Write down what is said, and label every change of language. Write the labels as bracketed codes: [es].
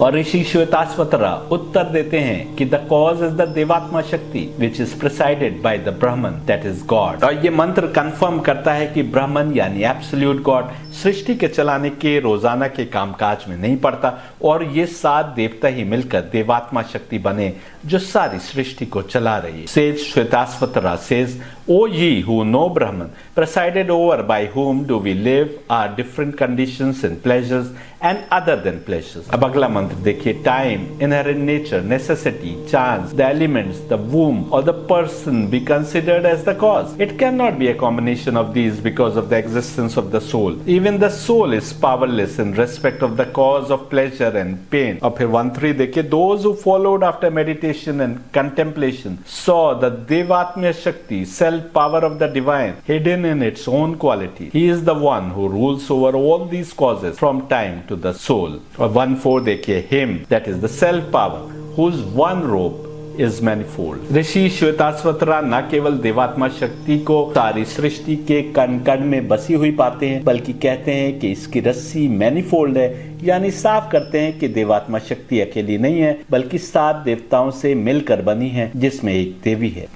[hi] और ऋषि श्वेताश्वतरा उत्तर देते हैं कि [en] The cause is the देवात्मा शक्ति which is presided by the Brahman that is God. [hi] ये मंत्र कंफर्म करता है कि ब्राह्मण यानी एब्सोल्यूट गॉड सृष्टि के चलाने के रोजाना के कामकाज में नहीं पड़ता, और ये 7 देवता ही मिलकर देवात्मा शक्ति बने जो सारी सृष्टि को चला रही है। [en] Says Shvetashvatara says, O ye who know Brahman, presided over by whom do we live are different conditions and pleasures and other than pleasures। [hi] अब अगला मंत्र देखिए, [en] time, inherent nature, necessity, chance, the elements, the womb or the person be considered as the cause। It cannot be a combination of these because of the existence of the soul। Even the soul is powerless in respect of the cause of pleasure and pain। [hi] और फिर 1-3 देखिए, [en] those who followed after meditation and contemplation saw the Devatmya Shakti, power of the divine hidden in its own quality। He is the one who rules over all these causes from time to the soul। [hi] और 1-4 देखिए, [en] him that is the self power whose one rope is manifold। [hi] ऋषि श्वेताश्वतरा न केवल देवात्मा शक्ति को सारी सृष्टि के कण कण में बसी हुई पाते हैं, बल्कि कहते हैं कि इसकी रस्सी मैनिफोल्ड है, यानी साफ करते हैं कि देवात्मा शक्ति अकेली नहीं है बल्कि 7 देवताओं से मिलकर बनी है, जिसमें एक देवी है।